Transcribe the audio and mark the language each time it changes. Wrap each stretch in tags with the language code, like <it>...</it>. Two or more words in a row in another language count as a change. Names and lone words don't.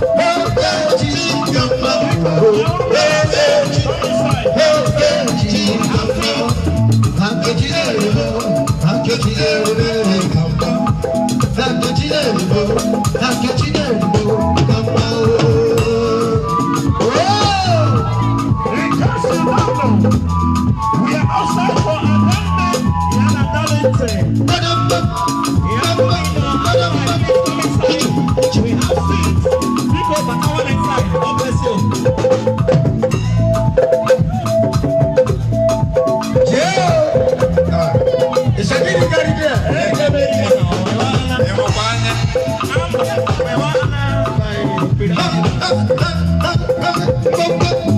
<ig>Oge chi ka mma. Oge chi, oge chi ka mma. Na nke chi nyere o. Na nke chi nyere o. Ka mma. Na nke chi nyere o. Na nke chi nyere o. Ka mma o. Oh!</ig> <en>In case you don't know, we are outside for a landing in an Adalente. We have seats. People for our inside. God bless you. Yeah. Ah. It's a big guy there. Hey, hey, hey, hey. Ah, ah, ah, ah, ah, ah, ah, ah.</en>